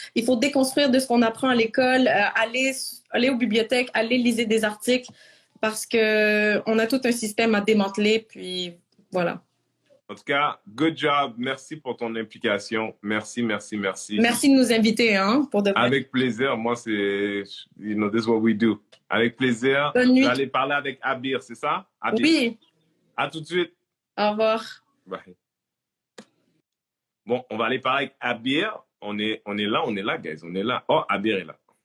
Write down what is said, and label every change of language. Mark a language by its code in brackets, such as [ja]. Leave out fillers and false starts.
[fr] Il faut déconstruire de ce qu'on apprend à l'école, aller aux bibliothèques, aller liser des articles parce que on a tout un système à démanteler, puis voilà. En tout cas, [en] good job. [fr] Merci pour ton implication. Merci. Merci de nous inviter, hein, pour de vrai. Avec plaisir. [en] Moi, c'est, this is what we do. [fr] Avec plaisir. Bonne nuit. Vous allez parler avec Abir, c'est ça? Abir. Oui. À tout de suite. Au revoir. Bye. Bon, on va aller parler avec Abir. On est là, guys. On est là. Oh, Abir est là.